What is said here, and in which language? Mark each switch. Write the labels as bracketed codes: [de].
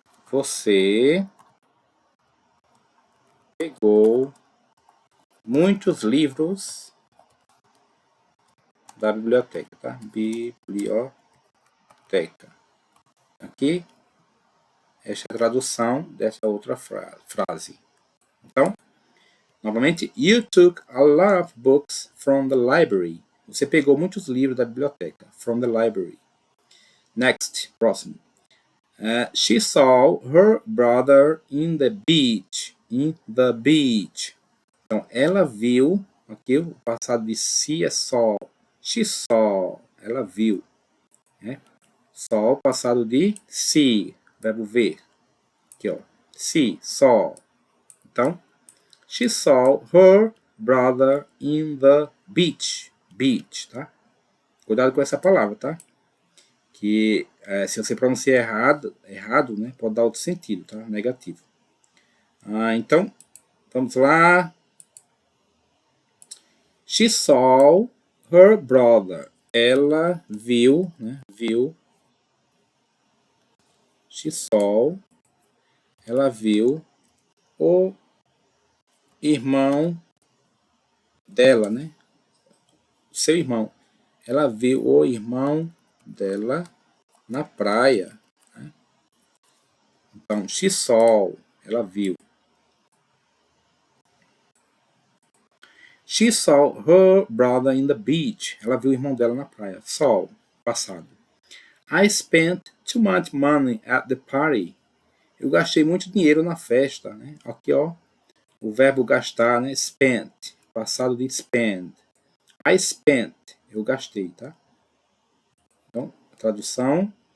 [pt] Você pegou muitos livros da biblioteca, tá? Biblioteca. Aqui, esta é a tradução dessa outra frase. Então, novamente, [en] you took a lot of books from the library. [pt] Você pegou muitos livros da biblioteca. [en] From the library. Next, próximo. She saw her brother in the beach. In the beach. [pt] Então, ela viu, aqui o passado de see é saw. [en] She saw, [pt] ela viu. Né? Saw, passado de see, verbo ver. Aqui, ó. See, saw. [en] Então, she saw her brother in the beach. [pt] Beach, tá? Cuidado com essa palavra, tá? Que se você pronunciar errado, né? Pode dar outro sentido, tá? Negativo. Então, vamos lá. [en] She saw her brother. [pt] Ela viu, né? Viu. [en] She saw. [pt] Ela viu o irmão dela, né? Seu irmão. Ela viu o irmão dela na praia. Né? Então, [en] she saw. [pt] Ela viu. [en] She saw her brother in the beach. [pt] Ela viu o irmão dela na praia. Saw, passado. [en] I spent too much money at the party. [pt] Eu gastei muito dinheiro na festa. Né? Aqui, ó. O verbo gastar, né? Spent. Passado de spend. [en] I spent. [pt] Eu gastei, tá? Então, a tradução.